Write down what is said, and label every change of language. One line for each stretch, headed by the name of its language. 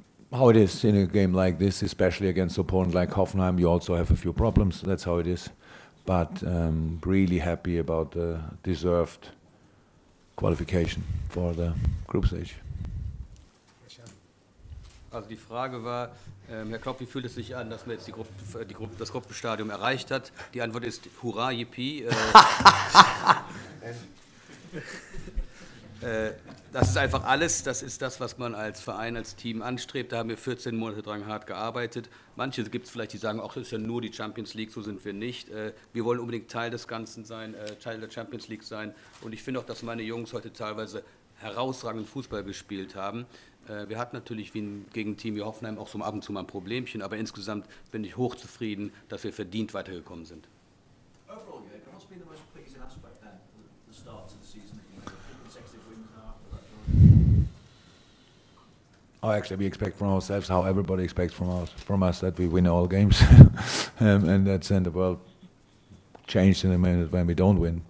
English: How it is in a game like this, especially against opponents like Hoffenheim, you also have a few problems. That's how it is. But really happy about the deserved qualification for the group stage.
German: Also die Frage war, Herr Klopp, wie fühlt es sich an, dass man jetzt das Gruppenstadium erreicht hat? Die Antwort ist Hurra, Yippie. Das ist einfach alles, das ist das, was man als Verein, als Team anstrebt. Da haben wir 14 Monate dran hart gearbeitet. Manche gibt es vielleicht, die sagen, ach, das ist ja nur die Champions League, so sind wir nicht. Wir wollen unbedingt Teil des Ganzen sein, Teil der Champions League sein. Und ich finde auch, dass meine Jungs heute teilweise herausragenden Fußball gespielt haben. Wir hatten natürlich gegen ein Team wie Hoffenheim auch so ab und zu mal ein Problemchen, aber insgesamt bin ich hochzufrieden, dass wir verdient weitergekommen sind.
English: Overall, Jurgen, what's been the most pleasing aspect then, the start to the season, consecutive wins now after that? Oh, actually, we expect from ourselves how everybody expects from us that we win all games, and that's in the world changed in a minute when we don't win.